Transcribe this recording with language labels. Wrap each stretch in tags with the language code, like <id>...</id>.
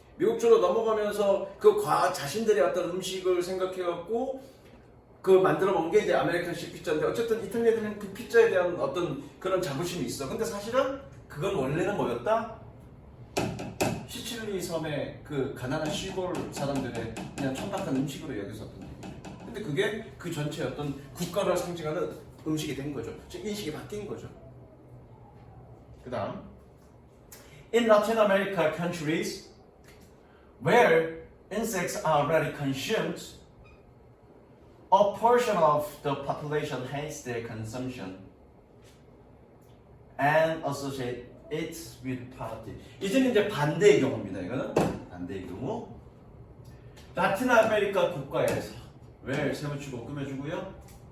<ko>미국 쪽으로 넘어가면서 자신들의 어떤 음식을 생각해갖고 만들어 먹은 게 이제 아메리칸식 피자인데, 어쨌든 이탈리아 애들은 그 피자에 대한 어떤 그런 자부심이 있어. 근데 사실은 그건 원래는 뭐였다? 시칠리 섬의 가난한 시골 사람들의 그냥 천박한 음식으로 여겼었던 얘기죠. 근데 그게 그 전체의 어떤 국가를 상징하는 음식이 된 거죠. 즉 인식이 바뀐 거죠. 그 다음</ko> <en>In Latin America countries where insects are rarely consumed, a portion of the population hates their consumption and associate it with poverty.</en> <ko>이제는 이제 반대의 경우입니다. 이거는 반대의 경우. 라틴 아메리카 국가에서 왜 세부치고 꾸며주고요?</ko>